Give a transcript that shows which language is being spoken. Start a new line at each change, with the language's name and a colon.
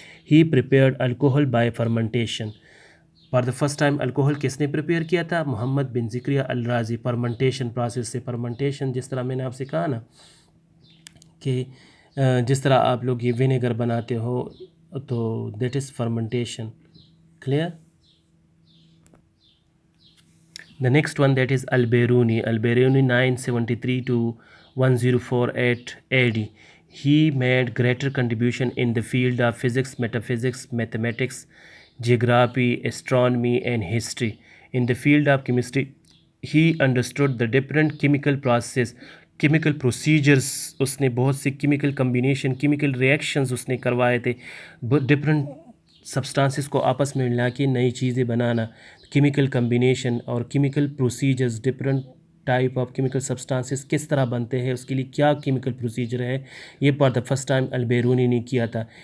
English: He prepared alcohol by fermentation. For the first time alcohol
Urdu: کس نے prepare کیا تھا؟
English: Muhammad bin Zakariya al-Razi.
Urdu: فرمنٹیشن پروسیس سے. فرمنٹیشن جس طرح میں نے آپ سے کہا نا کہ جس طرح آپ لوگ یہ ونیگر بناتے ہو تو
English: That is fermentation. Clear. The next one that is Al-Biruni 973 to 1048 AD. He made greater contribution in the field of physics, metaphysics, mathematics, geography, astronomy and history. In the field of chemistry, he understood the different chemical procedures.
Urdu: اس نے بہت سے chemical combination, chemical reactions اس نے کروائے تھے. Different substances کو آپس میں ملا کے نئی چیزیں بنانا. کیمیکل کمبینیشن اور chemical procedures, different type of chemical substances کس طرح بنتے ہیں، اس کے لیے کیا کیمیکل پروسیجر ہے، یہ
English: for the first time
Urdu: Albiruni نے کیا تھا.